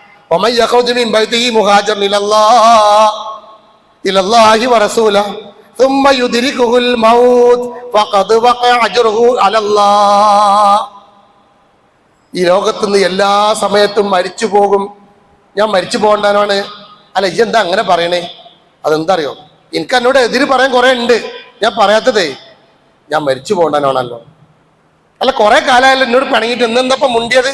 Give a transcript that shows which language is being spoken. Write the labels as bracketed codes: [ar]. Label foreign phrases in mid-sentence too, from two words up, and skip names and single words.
[ar] ومن يخرج من بيته مهاجرا إلى الله ورسوله ثم يدركه الموت فقد وقع اجره على الله. [ml] ഈ ലോകത്തുനിന്ന് എല്ലാ സമയത്തും മരിച്ചു പോകും, ഞാൻ മരിച്ചു പോകണ്ടാനാണ്. അല്ല, ഇതെന്താ അങ്ങനെ പറയണേ? അതെന്താ അറിയോ, എനിക്ക് എന്നോട് എതിര് പറയാൻ കുറെ ഉണ്ട്, ഞാൻ പറയാത്തതേ ഞാൻ മരിച്ചു പോകണ്ടാനാണല്ലോ. അല്ല, കുറെ കാലമായാലും എന്നോട് പിണങ്ങിയിട്ട് എന്നെന്താ മുണ്ടിയത്?